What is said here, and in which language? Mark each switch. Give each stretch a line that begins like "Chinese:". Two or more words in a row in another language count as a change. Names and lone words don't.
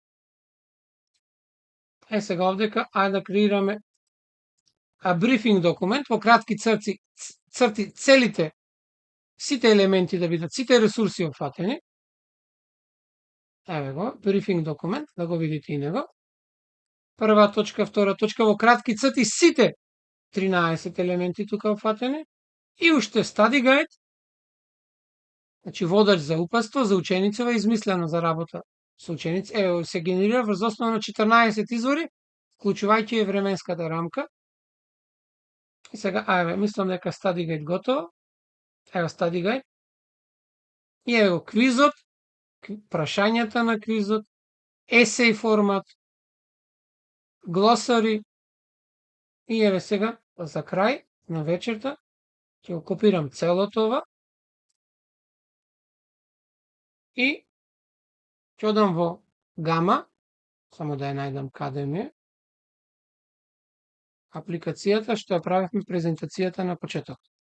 Macedonian: Сега овдека, ајде да креираме брифинг документ, во кратки црти целите, сите елементи да бидат, сите ресурси опфатени. Еве го, брифинг документ, да го видите и него. Прва точка, втора точка, во кратки црти сите 13 елементи тука опфатени. И уште
English: study guide,
Macedonian: значи водач за упатство, за учениците, измислено за работа со ученици. Еве се генерира врз основа на 14 извори, вклучувајќи и временската рамка. И сега, еве, мислам дека
English: study guide
Macedonian: готово. Ево
English: study guide.
Macedonian: И еве го квизот, прашањата на квизот, есеј формат, глосари. И еве сега, за крај на вечерта, ќе го копирам целото ова и ќе одам во гама, само да ја најдам каде ми е, апликацијата што ја правевме презентацијата на почеток.